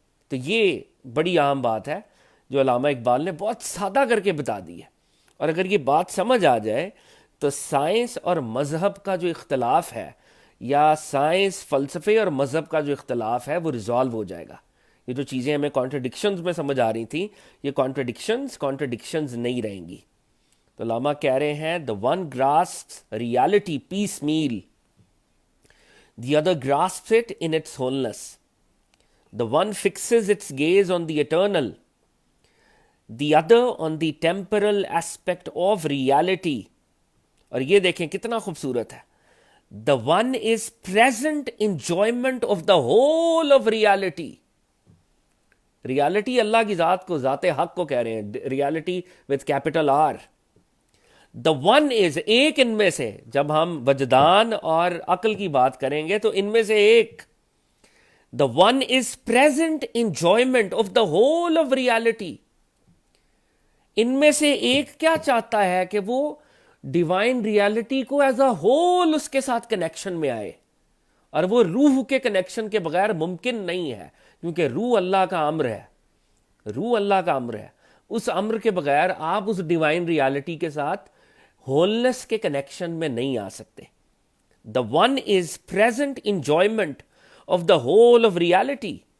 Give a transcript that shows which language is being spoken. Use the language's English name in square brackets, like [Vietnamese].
[Urdu] تو یہ بڑی عام بات ہے جو علامہ اقبال نے بہت سادہ کر کے بتا دی ہے، اور اگر یہ بات سمجھ آ جائے تو سائنس اور مذہب کا جو اختلاف ہے، یا سائنس، فلسفے اور مذہب کا جو اختلاف ہے، وہ ریزالو ہو جائے گا. یہ جو چیزیں ہمیں کانٹرڈکشنز میں سمجھ آ رہی تھیں، یہ کانٹرڈکشنز نہیں رہیں گی. تو علامہ کہہ رہے ہیں [English] the one grasps reality piecemeal, the other grasps it in its wholeness. The one fixes its gaze on the eternal, the other on the temporal aspect of reality. [Urdu] اور یہ دیکھیں کتنا خوبصورت ہے. [English] The one is present enjoyment of the whole of reality. [Urdu] Reality اللہ کی ذات کو، ذات حق کو کہہ رہے ہیں، reality with capital R. [English] The one is، [Urdu] ایک ان میں سے، جب ہم وجدان اور عقل کی بات کریں گے تو ان میں سے ایک، [English] the one is present enjoyment of the whole of reality. [Urdu] ان میں سے ایک کیا چاہتا ہے کہ وہ ڈیوائن ریالٹی کو ایز اے ہول اس کے ساتھ کنیکشن میں آئے، اور وہ روح کے کنیکشن کے بغیر ممکن نہیں ہے، کیونکہ روح اللہ کا امر ہے. روح اللہ کا امر ہے، اس امر کے بغیر آپ اس ڈیوائن ریالٹی کے ساتھ ہولنس کے کنیکشن میں نہیں آ سکتے. [English] The one is present enjoyment of the whole of reality.